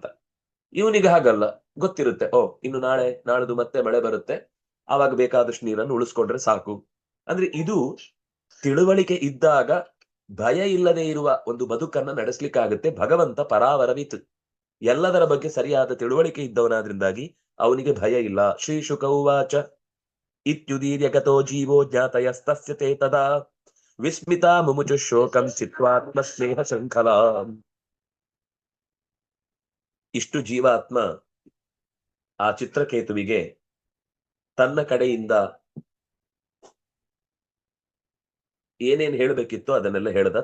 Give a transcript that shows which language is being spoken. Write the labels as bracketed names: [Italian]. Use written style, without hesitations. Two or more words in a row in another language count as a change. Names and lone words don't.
[Kannada] ಇವನಿಗೆ ಹಾಗಲ್ಲ, ಗೊತ್ತಿರುತ್ತೆ, ಓ ಇನ್ನು ನಾಳದು ಮತ್ತೆ ಮಳೆ ಬರುತ್ತೆ, ಆವಾಗ ಬೇಕಾದಷ್ಟು ನೀರನ್ನು ಉಳಿಸ್ಕೊಂಡ್ರೆ ಸಾಕು. ಅಂದ್ರೆ ಇದು ತಿಳುವಳಿಕೆ ಇದ್ದಾಗ ಭಯ ಇಲ್ಲದೆ ಇರುವ ಒಂದು ಬದುಕನ್ನ ನಡೆಸ್ಲಿಕ್ಕಾಗತ್ತೆ. ಭಗವಂತ ಪರಾವರವಿತ್, ಎಲ್ಲದರ ಬಗ್ಗೆ ಸರಿಯಾದ ತಿಳುವಳಿಕೆ ಇದ್ದವನಾದ್ರಿಂದಾಗಿ ಅವನಿಗೆ ಭಯ ಇಲ್ಲ. [Sanskrit] ಶ್ರೀ ಶುಕ ಉವಾಚ ಇತ್ಯುದೀರ್ಯಗತೋ ಜೀವೋ ಜ್ಞಾತಯಸ್ತಸ್ಯ ತೇ ತದಾ ವಿಸ್ಮಿತಾ ಮುಮುಚು ಶೋಕಂ ಚಿತ್ವಾತ್ಮ ಸ್ನೇಹ ಶೃಂಖಲಾ. [Kannada] ಇಷ್ಟು ಜೀವಾತ್ಮ ಆ ಚಿತ್ರಕೇತುವಿಗೆ ತನ್ನ ಕಡೆಯಿಂದ ಏನೇನ್ ಹೇಳ್ಬೇಕಿತ್ತು ಅದನ್ನೆಲ್ಲ ಹೇಳ್ದ.